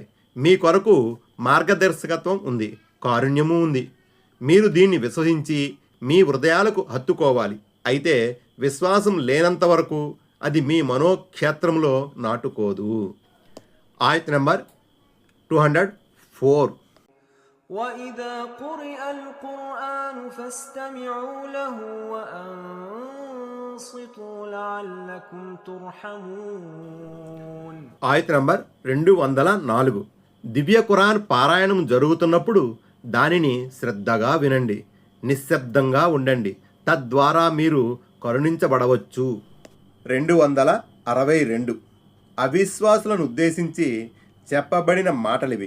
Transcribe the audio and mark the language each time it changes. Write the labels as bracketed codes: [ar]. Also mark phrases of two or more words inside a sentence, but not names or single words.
[te] మీ కొరకు మార్గదర్శకత్వం ఉంది, కారుణ్యము ఉంది. మీరు దీన్ని విశ్వసించి మీ హృదయాలకు హత్తుకోవాలి. అయితే విశ్వాసం లేనంత వరకు అది మీ మనోక్షేత్రంలో నాటుకోదు. ఆయత నంబర్ 204. [ar] وإذا قرئ القرآن فاستمعوا له وأنصتوا لعلكم ترحمون. [te] ఆయత నంబర్ 204. దివ్య ఖురాన్ పారాయణం జరుగుతున్నప్పుడు దానిని శ్రద్ధగా వినండి, నిశ్శబ్దంగా ఉండండి. తద్వారా మీరు కరుణించబడవచ్చు. 262. అవిశ్వాసులను ఉద్దేశించి చెప్పబడిన మాటలివి.